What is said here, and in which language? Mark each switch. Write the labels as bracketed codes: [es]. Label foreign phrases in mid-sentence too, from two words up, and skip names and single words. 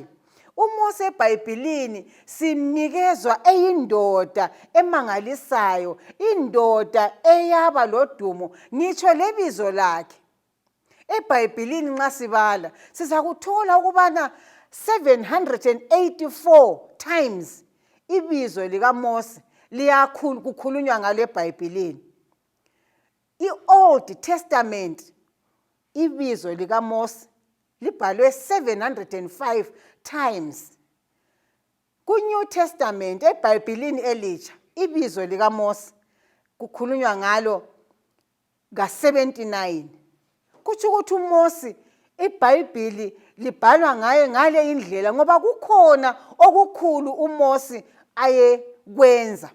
[nd] uMose eBhayibhelini simnikezwa eyindoda emangalisayo, indoda eyaba lodumo, ngitsho lebizo lakhe. EBhayibhelini nxa sibala sizakuthola ukubana 784 times ibizo likaMose kukhulunywa ngale eBhayibhelini. I-Old Testament ibizo likaMose libhalwe 705 times. Ku-New Testament eBhayibhelini elitsha ibizo likaMose kukhulunywa ngalo ka-79. Kutsho ukuthi uMose iBhayibheli libhalwa ngaye ngale indlela ngoba kukhona okukhulu uMose ayekwenza.